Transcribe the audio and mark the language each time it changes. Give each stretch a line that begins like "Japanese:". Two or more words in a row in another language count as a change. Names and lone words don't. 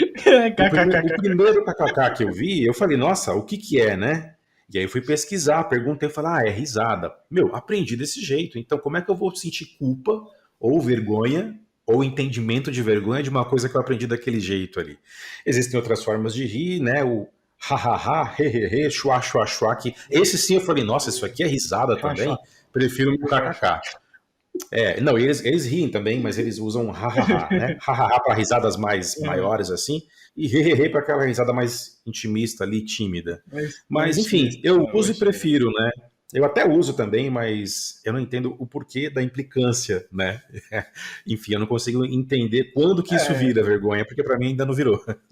Portuguese: O primeiro kkk que eu vi, eu falei, nossa, o que é, né? E aí eu fui pesquisar, perguntei, falei, é risada. Meu, aprendi desse jeito. Então como é que eu vou sentir culpa ou vergonha ou entendimento de vergonha de uma coisa que eu aprendi daquele jeito ali? Existem outras formas de rir, né? O ha-ha-ha, he-he-he, chua-chua-chua, que esse sim eu falei, nossa, isso aqui é risada também? Prefiro o kkk. Não, eles riem também, mas eles usam ha-ha-ha, né? Ha-ha-ha para risadas mais maiores assim, e he-he-he para aquela risada mais intimista ali, tímida. Mas enfim, eu uso e prefiro, né? Eu até uso também, mas eu não entendo o porquê da implicância, né? Enfim, eu não consigo entender quando que isso vira vergonha, porque para mim ainda não virou.